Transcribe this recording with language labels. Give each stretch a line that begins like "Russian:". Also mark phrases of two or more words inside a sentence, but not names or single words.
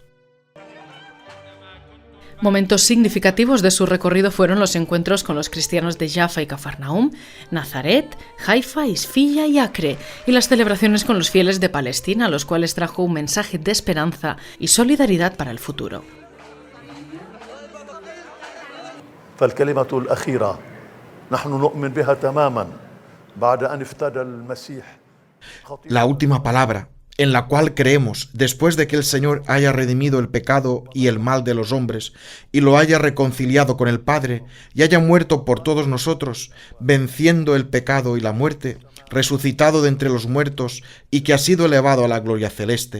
Spanish: Momentos significativos de su recorrido fueron los encuentros con los cristianos de Jaffa y Cafarnaum, Nazaret, Haifa, Isfilla y Acre, y las celebraciones con los fieles de Palestina, a los cuales trajo un mensaje de esperanza y solidaridad para el futuro.
Arabic: فالكلمة الأخيرة نحن نؤمن بها تماما بعد أن افتدى المسيح.
Spanish: La última palabra, en la cual creemos, después de que el Señor haya redimido el pecado y el mal de los hombres, y lo haya reconciliado con el Padre, y haya muerto por todos nosotros, venciendo el pecado y la muerte, resucitado de entre los muertos, y que ha sido elevado a la gloria celeste.